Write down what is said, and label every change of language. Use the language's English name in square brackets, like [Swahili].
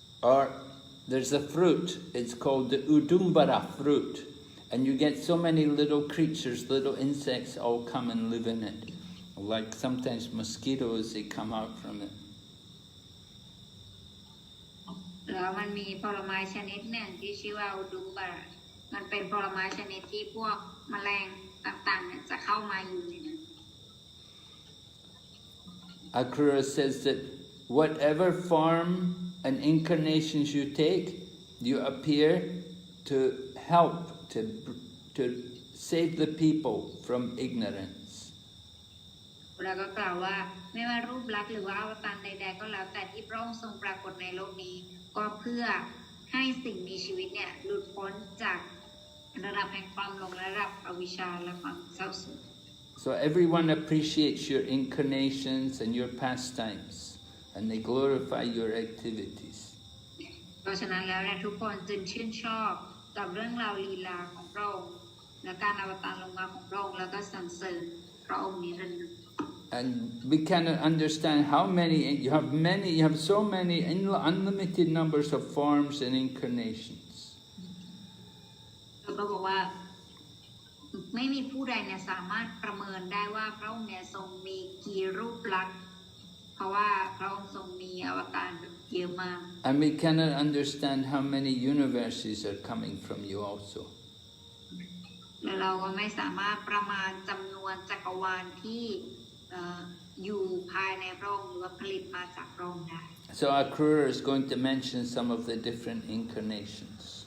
[English] Or there's a fruit, it's called the udumbara fruit, and you get so many little creatures, little insects all come and live in it. Like sometimes mosquitoes, they come out from it. [Thai] แล้วมันมีผลไม้ชนิดหนึ่งที่ชื่อว่าอุดุมบาระมันเป็นผลไม้ชนิดที่พวกแมลงต่างๆเนี่ยจะเข้ามาอยู่ในนั้น [English] Akrura says that whatever form and incarnations you take, you appear to help, to save the people from ignorance. [Thai] แล้วก็กล่าวว่าไม่ว่ารูปลักษณ์หรือว่าอวตารใดๆก็แล้วแต่ที่พระองค์ทรงปรากฏในโลกนี้ก็เพื่อให้สิ่งมีชีวิตเนี่ยหลุดพ้นจากระดับแห่งความหลงระดับอวิชชาและความเศร้าโศก [English] So everyone appreciates your incarnations and your pastimes, and they glorify your activities. [Thai] เพราะฉะนั้นแล้วเนี่ยทุกคนจึงชื่นชอบกับเรื่องราวลีลาของพระองค์และการอวตารลงมาของพระองค์แล้วก็สรรเสริญพระองค์นิรันดร์ [English] And we cannot understand how many, you have so many unlimited numbers of forms and incarnations. [Thai] เราก็บอกว่าไม่มีผู้ใดเนี่ยสามารถประเมินได้ว่าพระองค์เนี่ยทรงมีกี่รูปลักษณ์เพราะว่าพระองค์ทรงมีอวตารเยอะมาก [English] And we cannot understand how many universes are coming from you also. [Thai] และเราก็ไม่สามารถประมาณจำนวนจักรวาลที่อยู่ภายในพระองค์หรือว่าผลิตมาจากพระองค์ได้ [English] So Akrura is going to mention some of the different incarnations.